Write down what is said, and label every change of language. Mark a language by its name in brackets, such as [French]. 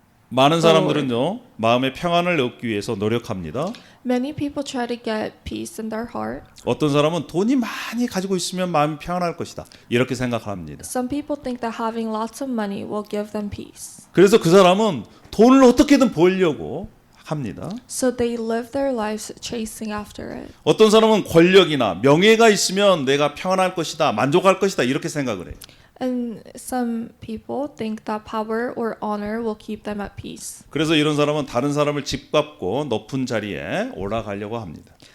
[Korean] 많은 사람들은요, 마음의 평안을 얻기 위해서 노력합니다. [English] Many people try to get peace in their heart. [Korean] 어떤 사람은 돈이 많이 가지고 있으면 마음이 평안할 것이다. 이렇게 생각합니다. [English] Some people think that having lots of money will give them peace. [Korean] 그래서 그 사람은 돈을 어떻게든 벌려고 합니다. [English] So they live their lives chasing after it. [Korean] 어떤 사람은 권력이나 명예가 있으면 내가 평안할 것이다, 만족할 것이다 이렇게 생각을 해요. [English] And some people think that power or honor will keep them at peace. [Korean] 그래서 이런 사람은 다른 사람을 짓밟고 높은 자리에 올라가려고 합니다.